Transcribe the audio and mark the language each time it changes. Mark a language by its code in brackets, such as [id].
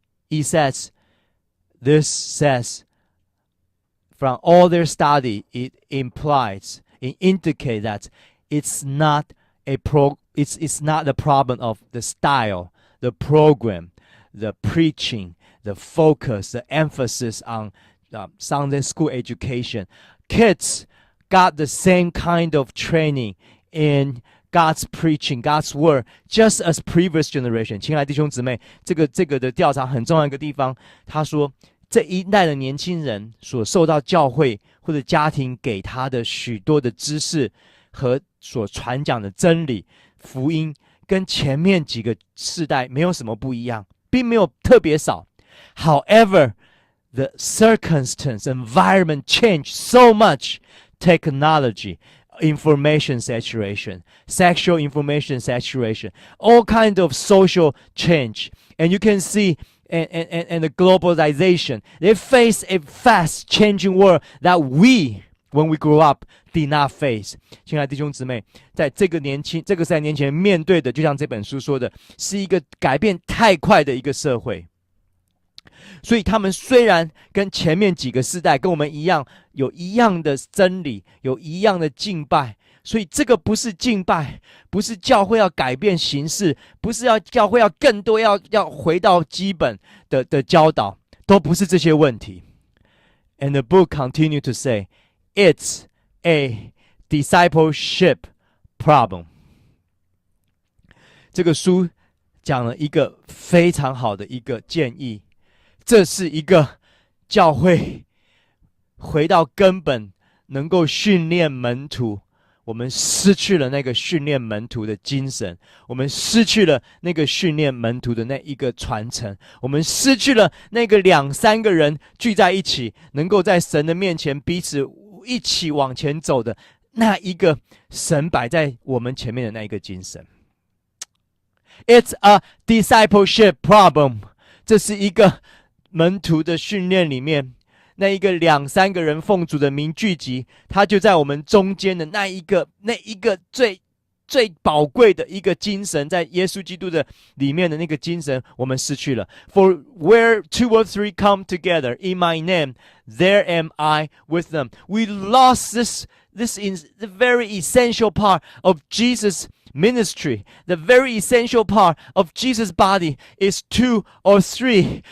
[en] It says, from all their study, it indicates that it's not It's not the problem of the style, the program, the preaching, the focus, the emphasis on Sunday school education. Kids got the same kind of training in God's preaching, God's word, just as previous generation. [zh] 亲爱的弟兄姊妹，这个的调查很重要一个地方，他说这一代的年轻人所受到教会或者家庭给他的许多的知识和所传讲的真理。福音跟前面几个世代没有什么不一样，并没有特别少。 [en] However, the circumstance, environment changed so much. Technology, information saturation, sexual information saturation, all kinds of social change. And you can see and the globalization. They face a fast changing world that when we grew up, did not face. [zh] 亲爱的弟兄姊妹，在这个3年前面对的，就像这本书说的，是一个改变太快的一个社会。所以他们虽然跟前面几个世代跟我们一样，有一样的真理，有一样的敬拜，所以这个不是敬拜，不是教会要改变形式，不是要教会要更多要回到基本的教导，都不是这些问题。 [en] And the book continued to say, it's a discipleship problem. [zh] 这个书讲了一个非常好的一个建议，这是一个教会回到根本，能够训练门徒。我们失去了那个训练门徒的精神，我们失去了那个训练门徒的那一个传承，我们失去了那个2-3个人聚在一起，能够在神的面前彼此一起往前走的那一个神摆在我们前面的那一个精神。 [en] It's a discipleship problem. [zh] 这是一个门徒的训练里面，那一个2-3个人奉主的名聚集，他就在我们中间的那一个最最宝贵的一个精神，在耶稣基督的里面的那个精神，我们失去了。 [en] For where two or three come together in my name, there am I with them. We lost this is the very essential part of Jesus' ministry. The very essential part of Jesus' body is two or three.